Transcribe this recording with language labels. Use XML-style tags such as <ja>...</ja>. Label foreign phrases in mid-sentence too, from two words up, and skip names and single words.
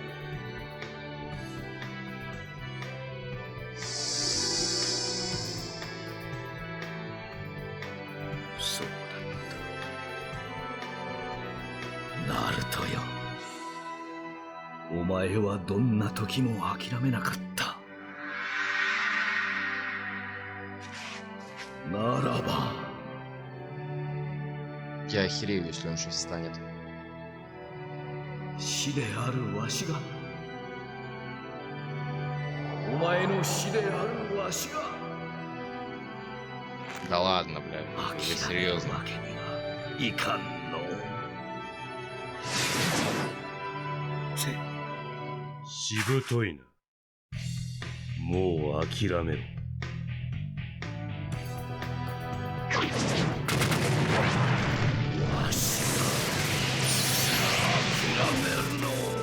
<ja>そうだった。ナルトよ、お前はどんな時も諦めなかった。ならば</ja> <ru>Я охерею, если он сейчас встанет.</ru> <ja>死であるわしが、お前の死であるわしが</ja> <ru>Да ладно, блядь. Или</ru> <ja>諦める</ja> <ru>серьезно?</ru> <ja>わけにはいかんの。しぶといな。もう諦めろ。わしが諦めるの。</ja>